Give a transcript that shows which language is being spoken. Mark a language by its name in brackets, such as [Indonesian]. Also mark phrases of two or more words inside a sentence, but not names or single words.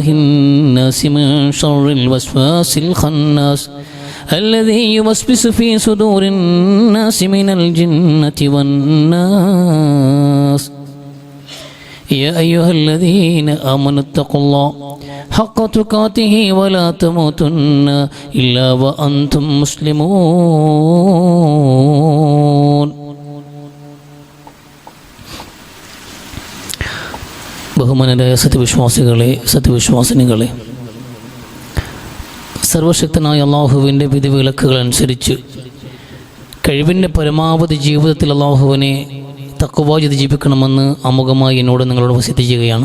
[Arabic] الناس من شر الوسواس الخناس الذي يوسوس في صدور الناس من الجنة والناس يا أيها الذين آمنوا اتقوا الله حق تقاته ولا تموتن إلا وأنتم مسلمون. [Malayalam] ബഹുമാനരായ സത്യവിശ്വാസികളെ, സത്യവിശ്വാസിനികളെ, സർവശക്തനായ അള്ളാഹുവിൻ്റെ വിധിവിലക്കുകൾ അനുസരിച്ച് കഴിവിൻ്റെ പരമാവധി ജീവിതത്തിൽ അള്ളാഹുവിനെ തഖ്വ ചെയ്ത് ജീവിക്കണമെന്ന് അമുഖമായി എന്നോട് നിങ്ങളോട് വസിയത്ത് ചെയ്യുകയാണ്.